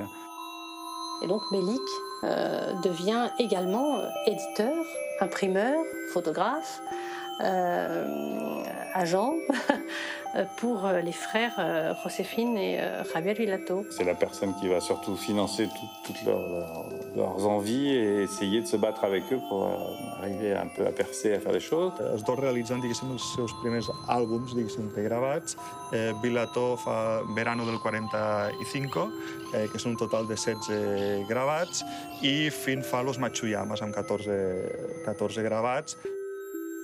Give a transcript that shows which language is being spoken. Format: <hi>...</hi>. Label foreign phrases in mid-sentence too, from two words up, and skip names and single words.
<fr>Et donc Melic devient également éditeur, imprimeur, photographe, agent pour les frères Josefine et Javier Vilato. C'est la personne qui va surtout financer toutes leurs envies et essayer de se battre avec eux pour arriver un peu à percer, à faire des choses.</fr> <ca>Els dos realitzen, diguéssim, els seus primers àlbums, diguéssim, gravats. Vilato fa Verano del 45, que són un total de 16 gravats, i Fin fa Los Machuyamas, amb 14 gravats.</ca>